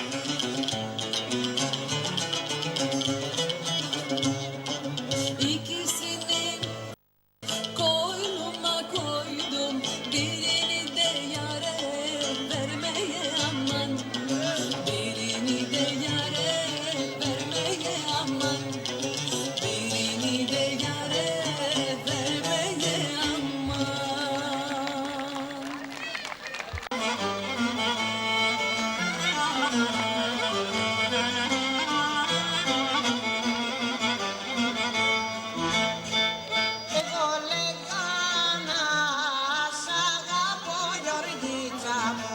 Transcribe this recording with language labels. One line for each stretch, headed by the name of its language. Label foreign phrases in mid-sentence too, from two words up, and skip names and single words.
Turkish: İkisini koynuma koydum, birini de yâre vermeye aman. Birini de yâre vermeye aman. Birini de yâre vermeye aman.
Greek: Εγώ λέγα να σ' αγαπώ Γεωργίτσα μου.